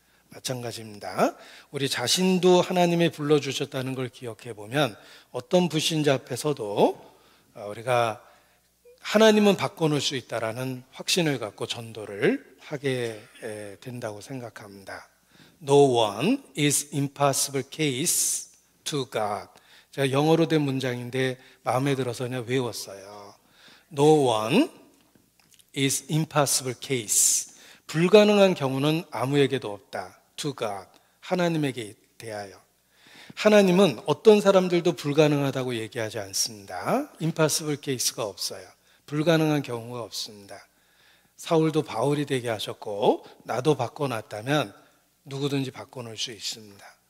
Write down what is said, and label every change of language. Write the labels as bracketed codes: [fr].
[ko] 마찬가지입니다. 우리 자신도 하나님이 불러주셨다는 걸 기억해 보면 어떤 불신자 앞에서도 우리가 하나님은 바꿔놓을 수 있다라는 확신을 갖고 전도를 하게 된다고 생각합니다. [en] No one is impossible case to God. [ko] 제가 영어로 된 문장인데 마음에 들어서 그냥 외웠어요. [en] No one is impossible case. [ko] 불가능한 경우는 아무에게도 없다. [en] To God. [ko] 하나님에게 대하여. 하나님은 어떤 사람들도 불가능하다고 얘기하지 않습니다. [en] impossible case [ko] 가 없어요. 불가능한 경우가 없습니다. 사울도 바울이 되게 하셨고 나도 바꿔놨다면 누구든지 바꿔놓을 수 있습니다.